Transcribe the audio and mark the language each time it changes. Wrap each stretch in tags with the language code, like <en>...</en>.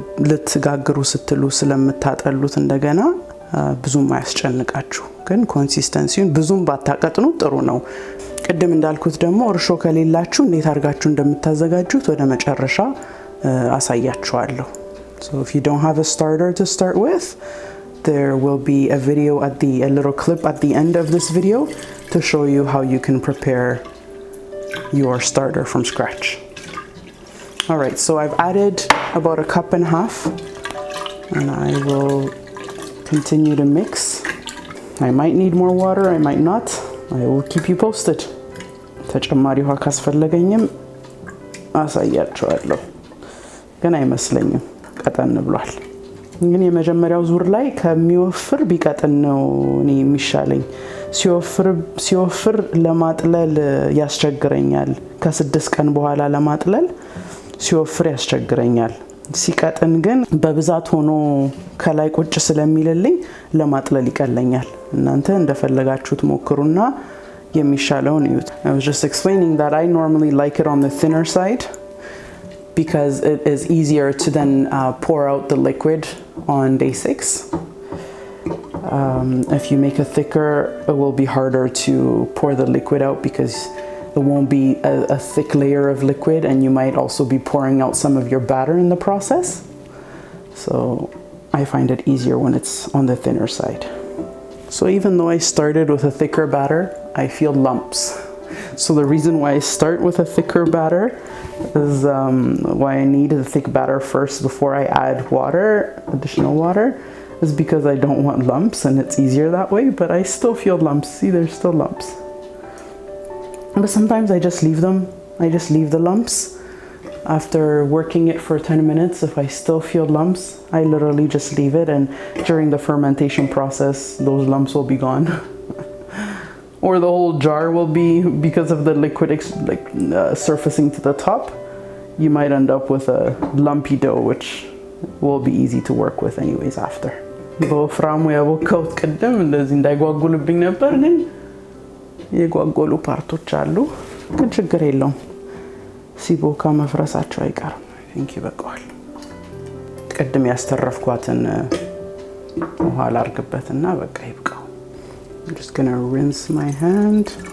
<am>ልትጋግሩ ስትሉ ስለምታጠሉት እንደገና ብዙም አያስጨንቃችሁ። ግን ኮንሲስተንሲውን ብዙም ባታቀጥኑ ጥሩ ነው። ቅድም እንዳልኩት ደግሞ እርሾ ከሌላችሁ እንዴት አድርጋችሁ እንደምታዘጋጁት ወደ መጨረሻ አሳያችኋለሁ።</am> <en>So if you don't have a starter to start with, there will be a video a little clip at the end of this video to show you how you can prepare your starter from scratch. All right, so I've added about 1.5 cups and I will continue to mix. I might need more water, I might not. I will keep you posted.</en> <am>ተጨማሪ ውሃ ካስፈለገኝም አሳያችኋለሁ። ግን አይመስለኝም ቀጠን ብሏል። ግን የመጀመሪያው ዙር ላይ ከሚወፍር ቢቀጥን ነው እኔ የሚሻለኝ። ሲወፍር ለማጥለል ያስቸግረኛል። ከ6 ቀን በኋላ ለማጥለል ሲወፍር ያስቸግረኛል። ሲቀጥን ግን በብዛት ሆኖ ከላይ ቁጭ ስለሚልልኝ ለማጥለል ይቀለኛል። እናንተ እንደፈለጋችሁት ሞክሩና የሚሻለውን እዩት።</am> <en>I was just explaining that I normally like it on the thinner side because it is easier to then pour out the liquid on day 6. If you make it thicker, it will be harder to pour the liquid out because it won't be a thick layer of liquid, and you might also be pouring out some of your batter in the process. So I find it easier when it's on the thinner side. So even though I started with a thicker batter, I feel lumps. So the reason why I start with a thicker batter is why I need a thick batter first before I add water, additional water, is because I don't want lumps, and it's easier that way, but I still feel lumps. See, there's still lumps. But sometimes I just leave them. I just leave the lumps. After working it for 10 minutes, if I still feel lumps, I literally just leave it, and during the fermentation process, those lumps will be gone. Or the whole jar will be, because of the liquid surfacing to the top, you might end up with a lumpy dough, which will be easy to work with anyways after.</en> <am>በወፍራሙ ያቦካሁት ቀደም እንደዚህ እንዳይጓጉልብኝ ነበር፣ ግን የጓጉሉ ፓርቶች አሉ። ግን ችግር የለውም፣ ሲቦካ መፍረሳቸው አይቀርም። ቲንክ ይበቃዋል። ቀደም ያስተረፍኳትን ውሃ ላርግበትና በቃ ይብቃው።</am> <en>I'm just gonna rinse my hand.</en>